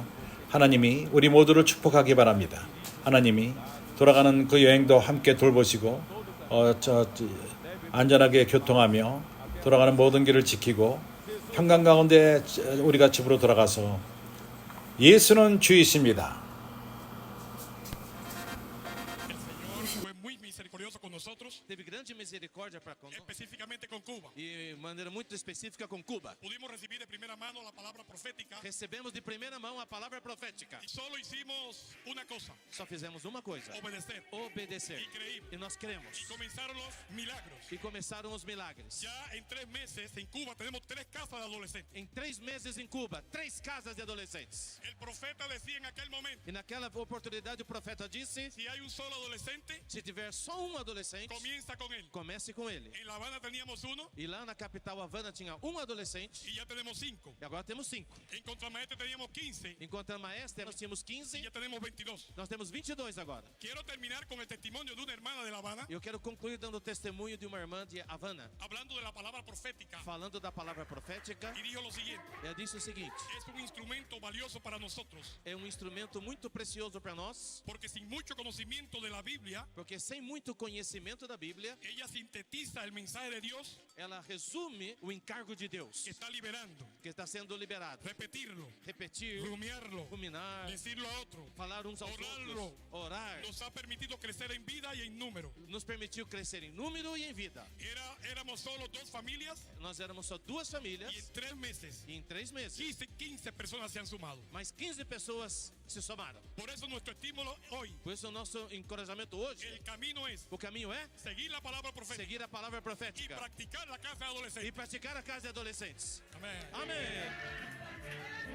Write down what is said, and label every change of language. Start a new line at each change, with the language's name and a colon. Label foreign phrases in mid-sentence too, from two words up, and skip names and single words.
Korean: 하나님이 우리 모두를 축복하기 바랍니다. 하나님이 돌아가는 그 여행도 함께 돌보시고 안전하게 교통하며 돌아가는 모든 길을 지키고 평강 가운데 우리가 집으로 돌아가서 예수는 주이십니다.
Spanish: Fue muy misericordioso con nosotros,
Portuguese: Teve grande misericórdia para conosco
Spanish: específicamente con Cuba.
Portuguese: e de maneira muito específica com Cuba.
Spanish: Pudimos recibir de primera mano la palabra profética
Portuguese: Recebemos de primeira mão a palavra profética.
Spanish: y solo hicimos una cosa,
Portuguese: Só fizemos uma coisa:
Spanish: obedecer.
Portuguese: obedecer.
Spanish: Y creímos.
Portuguese: E nós cremos.
Spanish: Y comenzaron los milagros.
Portuguese: E começaram os milagres.
Spanish: Ya en 3 meses en Cuba tenemos 3 casas de adolescentes.
Portuguese: Em 3 meses em Cuba, 3 casas de adolescentes.
Spanish: El profeta decía en aquel momento,
Portuguese: E naquela oportunidade o profeta disse:
Spanish: si hay un solo adolescente,
Portuguese: se tiver só um adolescente,
Spanish: comienza con él.
Portuguese: comece com ele.
Spanish: En La Habana teníamos uno
Portuguese: E lá na capital Havana tinha um adolescente
Spanish: y ya tenemos 5.
Portuguese: e agora temos 5.
Spanish: En Contramaestre teníamos 15
Portuguese: Enquanto a maestra nós tínhamos
Spanish: y
Portuguese: 15,
Spanish: ya tenemos 22.
Portuguese: nós temos 22 agora.
Spanish: Quiero terminar con el testimonio de una hermana de La Habana,
Portuguese: E eu quero concluir dando testemunho de uma irmã de Havana,
Spanish: hablando de la palabra profética,
Portuguese: falando da palavra profética.
Spanish: y dijo lo siguiente:
Portuguese: Ela disse o seguinte:
Spanish: es un instrumento valioso para nosotros,
Portuguese: é um instrumento muito precioso para nós,
Spanish: porque sin mucho conocimiento de la Biblia,
Portuguese: porque sem muito conhecimento da Bíblia,
Spanish: ella sintetiza el mensaje de Dios
Portuguese: ela resume o encargo de Deus
Spanish: que está liberando,
Portuguese: que está sendo liberado.
Spanish: repetirlo,
Portuguese: Repetir,
Spanish: rumiarlo,
Portuguese: ruminar,
Spanish: decirlo a otro.
Portuguese: falar uns aos
Spanish: Orarlo.
Portuguese: outros, orar,
Spanish: Nos ha permitido crecer en vida y en número.
Portuguese: nos permitiu crescer em número e em vida.
Spanish: Éramos solo 2 familias
Portuguese: Nós éramos só 2 famílias
Spanish: y en 3 meses
Portuguese: e em 3 meses
Spanish: 15 personas se han sumado.
Portuguese: mais 15 pessoas se somaram.
Spanish: Por eso nuestro estímulo hoy,
Portuguese: Por isso o nosso encorajamento hoje,
Spanish: el camino es
Portuguese: o caminho é
Spanish: seguir la palabra profética
Portuguese: seguir a palavra
Spanish: y
Portuguese: profética
Spanish: practicar la casa de
Portuguese: e
Spanish: adolescentes.
Portuguese: praticar a casa de adolescentes.
Spanish: Amén.
Portuguese: Amém.